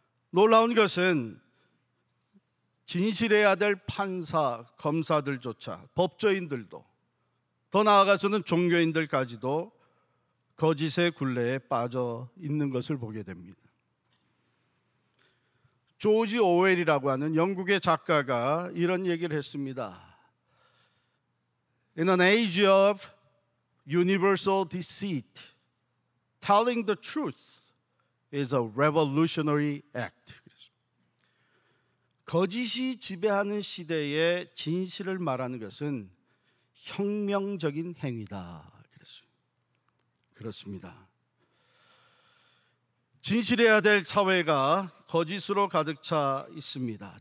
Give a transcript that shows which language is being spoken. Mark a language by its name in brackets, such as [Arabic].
[Korean] 놀라운 것은 진실해야 될 판사, 검사들조차, 법조인들도, 더 나아가서는 종교인들까지도 거짓의 굴레에 빠져 있는 것을 보게 됩니다. 조지 오웰이라고 하는 영국의 작가가 이런 얘기를 했습니다. [English] In an age of universal deceit, telling the truth is a revolutionary act. [Korean] 거짓이 지배하는 시대에 진실을 말하는 것은 혁명적인 행위다. 그렇습니다. 진실해야 될 사회가 거짓으로 가득 차 있습니다.